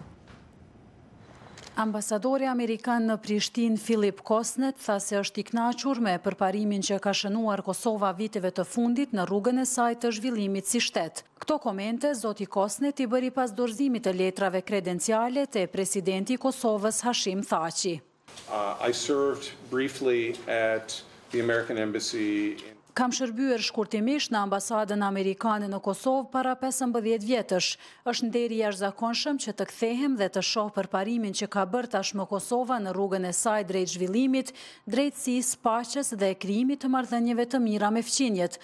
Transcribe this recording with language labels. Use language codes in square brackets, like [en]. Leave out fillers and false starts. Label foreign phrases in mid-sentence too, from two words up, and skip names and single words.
[sq] Ambasadori Amerikan në Prishtinë Filip Kosnet tha se është i kënaqur me përparimin që ka shënuar Kosova viteve të fundit në rrugën e saj të zhvillimit si shtet. Këto komente zoti Kosnet i bëri pas dorëzimit të letrave kredenciale te presidenti i Kosovës Hashim Thaçi. [en] I served briefly at the American Embassy in [sq] Kam shërbyer shkurtimisht në ambasadën amerikane në Kosovë para 15 vjetësh. Është nder i jashtëzakonshëm që të kthehem dhe të shoh përparimin që ka bërë tashmë Kosova në rrugën e saj drejt zhvillimit, drejtësisë, paqes dhe krijimit të marrëdhënieve të mira me fqinjet.